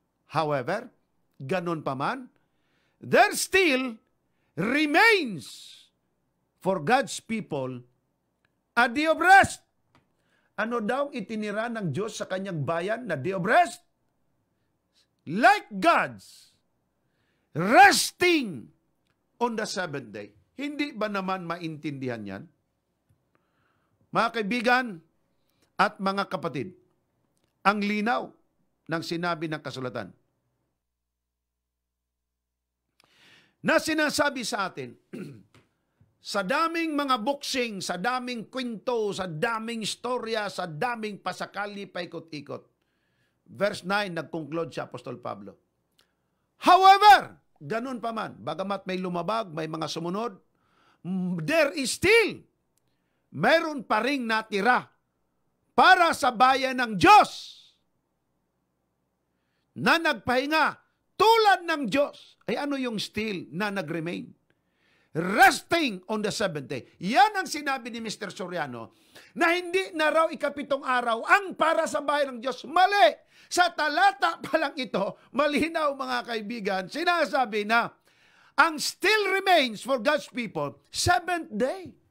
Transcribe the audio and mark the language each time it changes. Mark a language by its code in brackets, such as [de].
[en] However, [tl] ganun pa man, [en] there still remains for God's people a day of rest. [tl] Ano daw itinira ng Diyos sa kanyang bayan na [en] day of rest? Like God's resting on the seventh day. [tl] Hindi ba naman maintindihan yan? Mga kaibigan at mga kapatid, ang linaw ng sinabi ng kasulatan na sinasabi sa atin, sa daming mga boxing, sa daming kwento, sa daming istorya, sa daming pasakali, paikot-ikot. Verse 9, nag-conclude si Apostol Pablo. However, ganun pa man, bagamat may lumabag, may mga sumunod, [en] there is still, [tl] meron pa ring natira para sa bayan ng Diyos na nagpahinga tulad ng Diyos. Ay ano yung still na nag-remain? [en] resting on the seventh day. [tl] Yan ang sinabi ni Mr. Soriano, na hindi na raw ikapitong araw ang para sa bahay ng Diyos. Mali! Sa talata pa lang ito, malinaw mga kaibigan, sinasabi na ang [en] still remains for God's people, seventh day.